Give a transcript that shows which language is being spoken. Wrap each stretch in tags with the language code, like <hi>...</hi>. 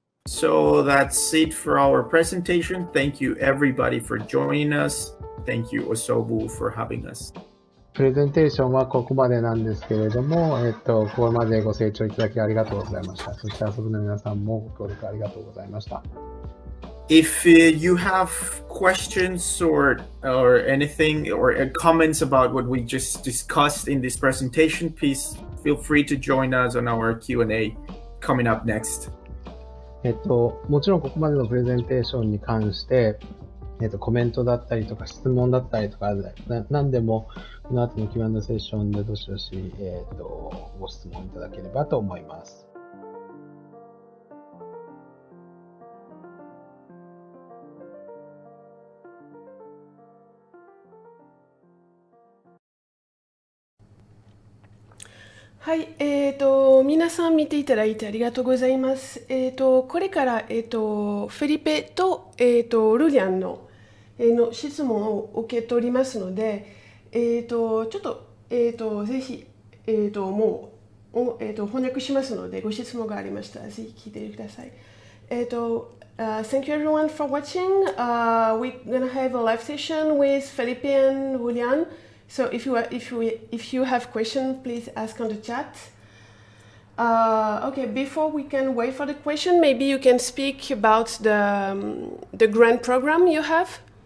<en>So that's it for our presentation. Thank you everybody for joining us. Thank you asobu for having us.</en> <ja>プレゼンテーションはここまでなんですけれども、ここまでご清聴いただきありがとうございました。そして遊ぶの皆さんもご協力ありがとうございました。 If you have questions or anything or comments about what we just discussed in this presentation, please feel free to join us on our Q&A coming up next. もちろんここまでのプレゼンテーションに関して、コメントだったりとか質問だったりとか、何でもこの後の Q&A セッションでどしどし、ご質問いただければと思います。はい、皆さん見ていただいてありがとうございます。これから、フェリペと、ルリアンの、質問を受け取りますので、ちょっと、ぜひ、もう、翻訳しますので、ご質問がありましたら、ぜひ聞いてください。</ja> <en>Thank you everyone for watching. We're gonna have a live session with Felipe and Julian. So if you have questions, please ask on the chat. Okay, before we can wait for the question, maybe you can speak about the grant program you have.</en>